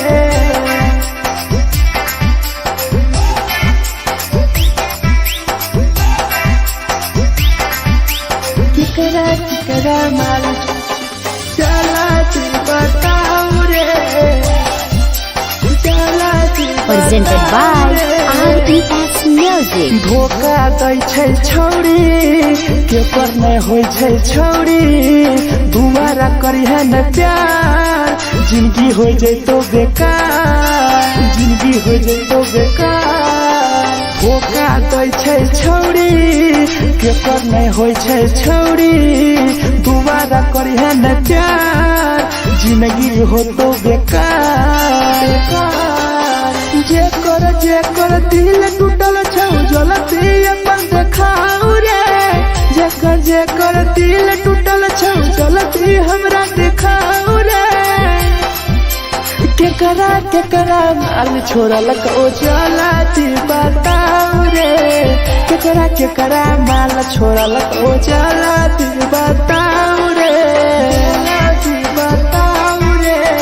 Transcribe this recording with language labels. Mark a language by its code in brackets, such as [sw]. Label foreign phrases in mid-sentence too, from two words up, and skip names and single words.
[mai] केकरा माल जला दी बताऊ रे जला दी [en] Presented by RES Music. [mai] धोखा दै छै छौरी केपर नहीं होइ छै छौरी दुबारा करिहे न प्यार जिंदगी हो जैतो बेकार जिंदगी हो जैतो बेकार धोखा दै छै छौरी केपर नहीं होइ छै छौरी दुबारा करिहे न प्यार जिंदगी हो तो बेकार जेकर दिल टूटल छौ जलती अपन देखाऊ रे जेकर दिल टूटल छौ जलती हमरा देखाऊ रे केकरा माल छोड़ल कहूँ जलती बताऊ रे केकरा माल छोड़ल कहूँ जलती बताऊ रे जलती बताऊ रे